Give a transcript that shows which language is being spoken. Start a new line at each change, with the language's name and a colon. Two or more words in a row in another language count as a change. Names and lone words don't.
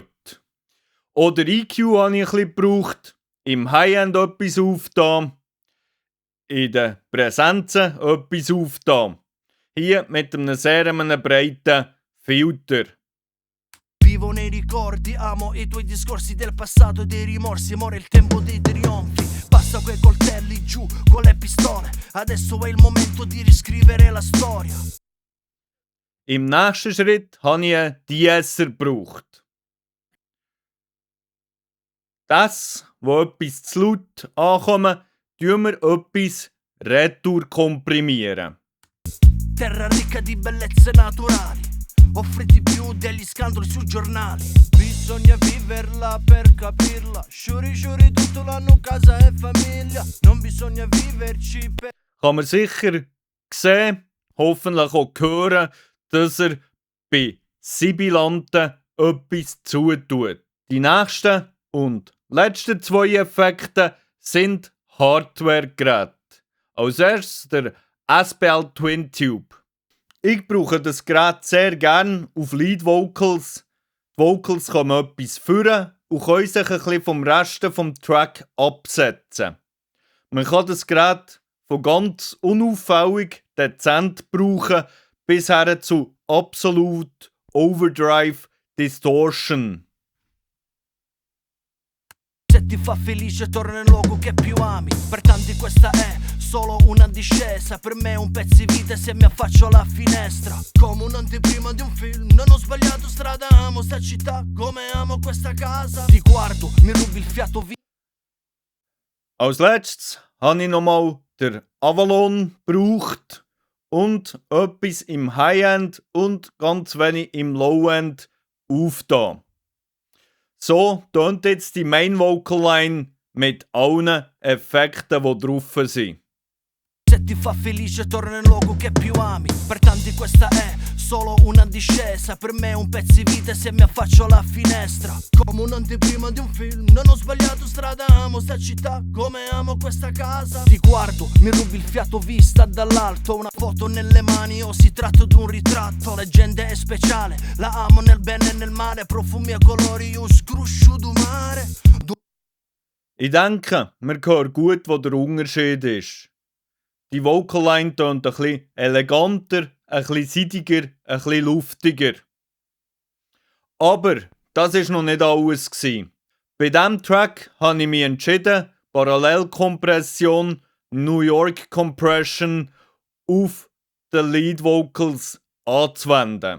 German: Oder EQ habe ich ein bisschen gebraucht, im High-End etwas aufgetan, in den Präsenzen etwas aufgetan. Hier mit einem sehr breiten Filter.
Italian: Vivo nei ricordi, amo i tuoi discorsi del passato e dei rimorsi. Amore, il tempo dei trionfi. Basta quei coltelli giù con le pistole. Adesso è il momento di riscrivere la storia.
German: Im nächsten Schritt habe ich einen De-Esser gebraucht. Das, wo etwas zu laut ankommt, tun wir etwas retour komprimieren.
Italian: Terra ricca di bellezze naturali, offre di più degli scandali sui giornali. Bisogna viverla per capirla. Shuri shuri tutto l'anno casa e famiglia. Non bisogna viverci per...
German: Kann man sicher sehen, hoffentlich auch hören, dass er bei Sibilanten etwas zutut. Die nächsten und letzten 2 Effekte sind Hardware-Geräte. Als erstes der SPL Twin Tube. Ich brauche das Gerät sehr gerne auf
English: Lead Vocals.
German: Die Vocals kommen etwas führen und können sich ein bisschen vom Rest vom Track absetzen. Man kann das Gerät von ganz unauffällig dezent brauchen bis her zu
English: Absolute Overdrive Distortion.
Italian: Se ti fa felice torna nel luogo che più ami. Per tanti questa è solo una discesa. Per me è un pezzo di vita se mi affaccio alla finestra. Come un'anteprima di un film. Non ho sbagliato strada, amo sta città come amo questa casa. Ti guardo, mi rubi il fiato via.
German: Als letztes habe ich nochmal den Avalon gebraucht und etwas im High-End und ganz wenig im Low-End aufgetan. So tönt jetzt die
English: Main Vocal Line
German: mit allen Effekten, die drauf sind.
Italian: Se ti fa felice torna nel luogo che più ami. Per tanti questa è solo una discesa. Per me è un pezzo di vita se mi affaccio alla finestra. Come un'anteprima di un film. Non ho sbagliato strada, amo sta città come amo questa casa. Ti guardo, mi rubi il fiato vista dall'alto. Una foto nelle mani o si tratta di un ritratto. Leggenda è speciale, la amo nel bene e nel male. Profumi e colori, un scrusciuto mare.
German: Ich denke, man hört gut, wo der Unterschied ist. Die
English: Vocal Line
German: tönt ein bisschen eleganter, ein bisschen seidiger, ein bisschen luftiger. Aber das war noch nicht alles. Bei diesem Track habe ich mich entschieden, Parallelkompression,
English: New York Compression
German: auf die
English: Lead Vocals
German: anzuwenden.